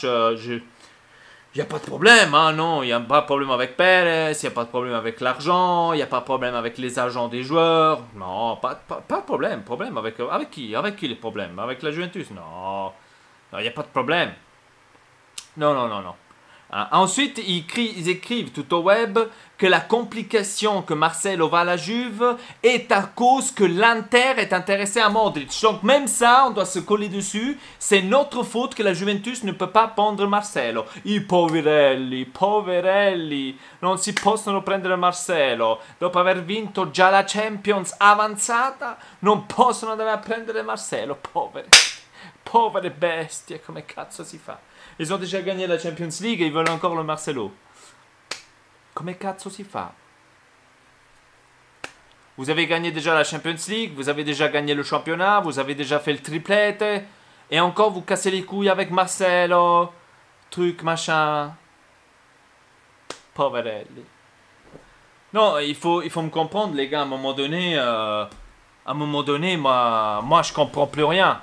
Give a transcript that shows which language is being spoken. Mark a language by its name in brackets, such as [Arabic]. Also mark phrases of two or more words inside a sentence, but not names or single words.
[French] Il n'y a pas de problème, hein, non, il n'y a pas de problème avec Pérez, il n'y a pas de problème avec l'argent, il n'y a pas de problème avec les agents des joueurs, non, pas de problème, avec qui les problèmes, avec la Juventus, non, il n'y a pas de problème, non, non, non, non. Ensuite, ils écrivent tout au web que la complication que Marcelo va à la Juve est à cause que l'Inter est intéressé à Modric. Donc même ça, on doit se coller dessus. C'est notre faute que la Juventus ne peut pas prendre Marcelo. [Italian] I poverelli, poverelli, non si possono prendere Marcelo. Dopo aver vinto già la Champions avanzata, non possono andare a prendere Marcelo. Povere bestie, come cazzo si fa? [French] Ils ont déjà gagné la Champions League et ils veulent encore le Marcelo. [Italian] Come cazzo si fa? [French] Vous avez gagné déjà la Champions League, vous avez déjà gagné le championnat, vous avez déjà fait le triplete. Et encore vous cassez les couilles avec Marcelo. Truc, machin. Poverelli. Non, il faut me comprendre les gars, à un moment donné, moi je comprends plus rien.